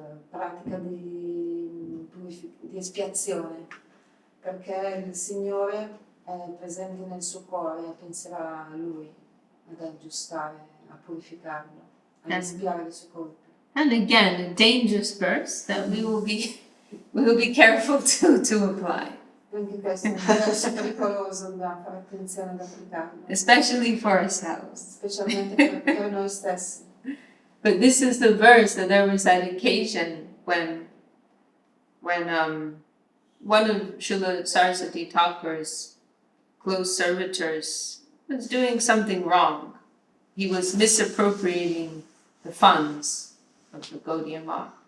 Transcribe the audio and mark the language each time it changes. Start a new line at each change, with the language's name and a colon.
Italian: pratica di espiazione, perché il Signore è presente nel suo cuore e penserà a Lui ad aggiustare, a purificarlo, a espiare le sue colpe.
English: And again, a dangerous verse that we will be careful to apply.
Italian: Anche questo è un verso pericoloso da fare attenzione ad applicarlo,
English: Especially for ourselves.
Italian: specialmente per noi stessi.
English: But this is the verse that there was that occasion when one of Srila Saraswati Thakur's close servitors was doing something wrong. He was misappropriating the funds of the Gaudiya Math.